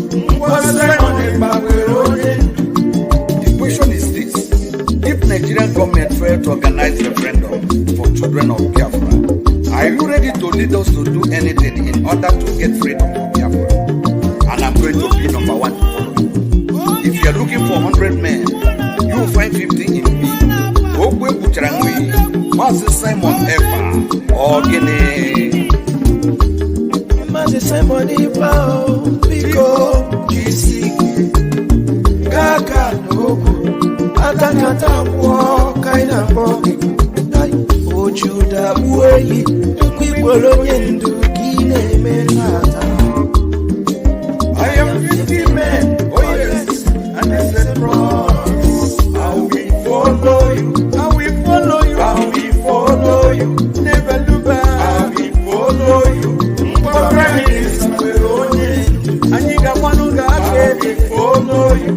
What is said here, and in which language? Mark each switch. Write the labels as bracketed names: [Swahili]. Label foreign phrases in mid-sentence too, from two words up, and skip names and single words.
[English] The question is this: if Nigerian government failed to organize referendum for children of Biafra, are you ready to lead us to do anything in order to get freedom from Biafra? And I'm going to be number one to follow you. If you are looking for 100 men, you will find 50 in me. Ogwe Bucharangwe, Mazi Simon Epa, Ogene. Mazi Simon Epa, Biko, GC, Kaka, Nobu, Atakata, Kaina, Ojuda, Uwe, Kwipolonyendu, Kine, Menata. I am 50 men, oh yes, and I said, promise. I will follow you, I will follow you, I will follow you, never look back. I will follow you. Prime Minister Veronia, Aniga Manuga, I will follow you.